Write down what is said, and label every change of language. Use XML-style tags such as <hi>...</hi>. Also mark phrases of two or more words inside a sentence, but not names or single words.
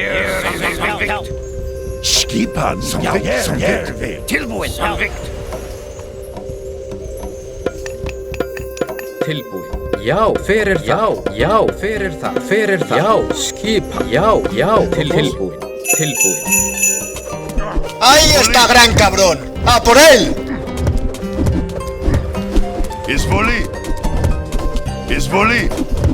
<is>Skipan. Ég vil. Tilbúin. Samvikt. Tilbúin. Já, fyrir það. Já, fyrir það. Já, skipa. Já, tilbúin.</is> <es>¡Ahí está, gran cabrón! ¡A por él! Is volley. Is volley.</es>